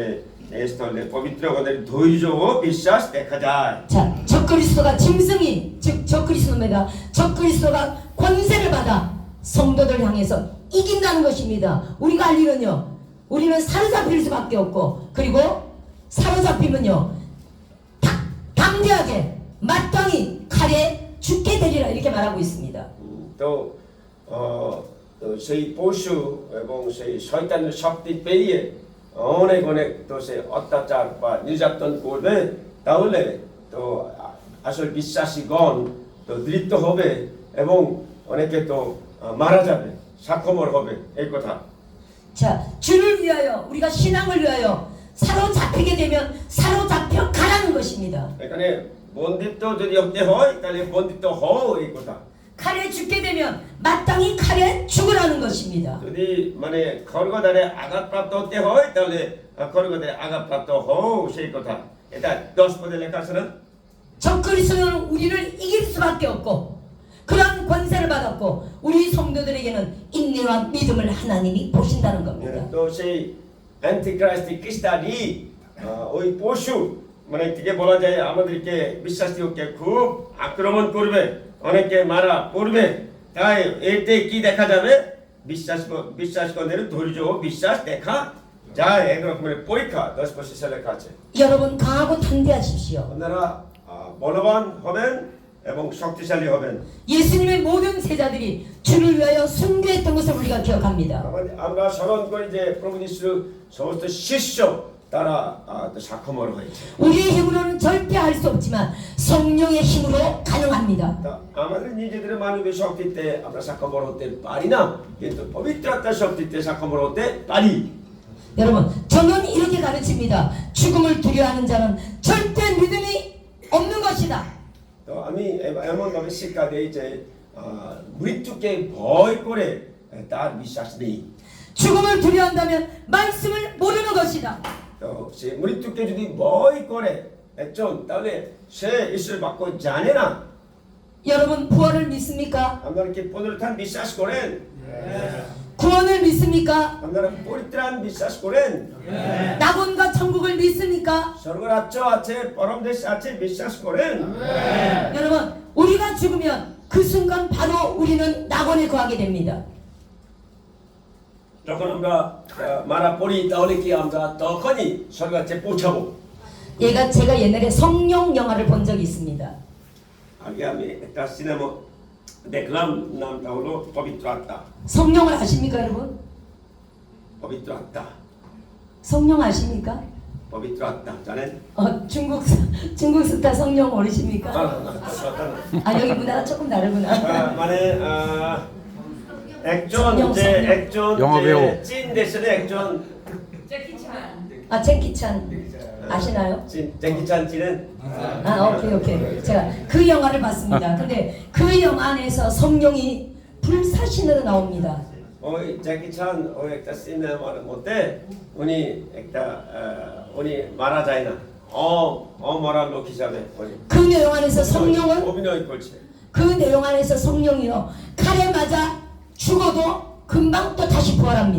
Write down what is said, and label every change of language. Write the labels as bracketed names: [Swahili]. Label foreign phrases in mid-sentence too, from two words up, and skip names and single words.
[Bangla] এই স্থলে পবিত্র গণের ধৈর্য ও বিশ্বাস দেখা যায়। [Korean] 자, 적그리스도가 짐승이 즉 적그리스도입니다. 적그리스도가 권세를 받아 성도들 향해서 이긴다는 것입니다. 우리가 할 일은요, 우리는 사로잡힐 수밖에 없고 그리고 사로잡히면요 담대하게 마땅히 칼에 죽게 되리라 이렇게 말하고 있습니다. [Bangla] তো সেই পশু এবং সেই শয়তানের শক্তি পেরিয়ে অনেক তো সে অত্যাচার বা নির্যাতন করবে, তাহলে তো আসলে বিশ্বাসীগণ তো দৃঢ় হবে এবং অনেকে তো মারা যাবে, সাক্ষমর হবে এই কথা। [Korean] 자, 주를 위하여 우리가 신앙을 위하여 사로잡히게 되면 사로잡혀 가라는 것입니다. [Bangla] এখানে বন্দিত্ব যদি হতে হয় তাহলে বন্দিত্ব হও এই কথা। [Korean] 칼에 죽게 되면 마땅히 칼에 죽으라는 것입니다. [Bangla] যদি মানে খড়গদারে আঘাতপ্রাপ্ত হতে হয় তাহলে খড়গদারে আঘাতপ্রাপ্ত হও সেই কথা। এটা 10 পদে লেখা আছে না? [Korean] 적그리스도는 우리를 이길 수밖에 없고 그러한 권세를 받았고 우리 성도들에게는 인내와 믿음을 하나님이 보신다는 겁니다. [Bangla] তো সেই অ্যান্টিক্রাইস্ট খ্রিস্টানই ওই পশু মানে থেকে বলা যায় আমাদেরকে বিশ্বাসীকে খুব আক্রমণ করবে, অনেকে মারা পড়বে। তাই এতে কি দেখা যাবে? বিশ্বাসকদের ধৈর্য ও বিশ্বাস দেখা যায়। এক রকমের পরীক্ষা 10 লেখা আছে। [Korean] 여러분 강하고 단대하십시오. [Bangla] আপনারা বলবান হবেন এবং শক্তিশালী হবেন। [Korean] 예수님의 모든 제자들이 주를 위하여 순교했던 것을 우리가 기억합니다. [Bangla] আমরা স্মরণ করি যে প্রভু যিশুর সমস্ত শিষ্য তারা সাক্ষমর হয়েছে। [Korean] 우리의 힘으로는 절대 할 수 없지만 성령의 힘으로 가능합니다. [Bangla] তা আমাদের নিজেদের মানবীয় শক্তিতে আমরা সাক্ষমর হতে পারি না, কিন্তু পবিত্র আত্মার শক্তিতে সাক্ষমর হতে পারি। [Korean] 여러분 저는 이렇게 가르칩니다. 죽음을 두려워하는 자는 절대 믿음이 없는 것이다. [Bangla] তো আমি এমন ভাবে শিক্ষা দেই যে মৃত্যুকে ভয় করে তার বিশ্বাস নেই। [Korean] 죽음을 두려워한다면 말씀을 모르는 것이다. [Bangla] তো সে মৃত্যুকে যদি ভয় করে একজন, তাহলে সে ঈশ্বরের বাক্য জানে না। [Korean] 여러분 부활을 믿습니까? [Bangla] আপনারা কি পুনরুত্থান বিশ্বাস করেন? [Korean] 구원을 믿습니까? [Bangla] আপনারা পরিত্রাণ বিশ্বাস করেন? [Korean] 낙원과 천국을 믿습니까? [Bangla] স্বর্গরাজ্য আছে, পরমদেশ আছে বিশ্বাস করেন? [Korean] 여러분 우리가 죽으면 그 순간 바로 우리는 낙원에 거하게 됩니다. [Bangla] যখন আমরা মারা পড়ি তাহলে কি আমরা তখনই স্বর্গরাজ্যে পৌঁছাবো? [Korean] 제가 옛날에 성령 영화를 본 적이 있습니다. [Bangla] আগে আমি একটা সিনেমা দেখলাম, নামটা হলো পবিত্র আত্মা। [Korean] 성령을 아십니까 여러분? [Bangla] পবিত্র আত্মা, [Korean] 성령 아십니까? [Bangla] পবিত্র আত্মা জানেন? [Korean] 중국 스타 성령 모르십니까? 아 여기 문화가 조금 다르구나. [Bangla] মানে একজন যে চীন দেশের একজন [Korean] 아 제키찬 아시나요? 잭키찬 찌는 아 오케이 제가 그 영화를 봤습니다. 근데 그 영화 안에서 성령이 불사신으로 나옵니다. [Bangla] ওই জ্যাকিচান ওই একটা সিনেমার মধ্যে উনি একটা উনি মারা যায় না, অমরা লোক হিসাবে [Korean] 그 내용 안에서 성령은 [Bangla] অভিনয় করছে। [Korean] 그 내용 안에서 성령이요 칼에 맞아 죽어도 금방 또 다시 부활합니다.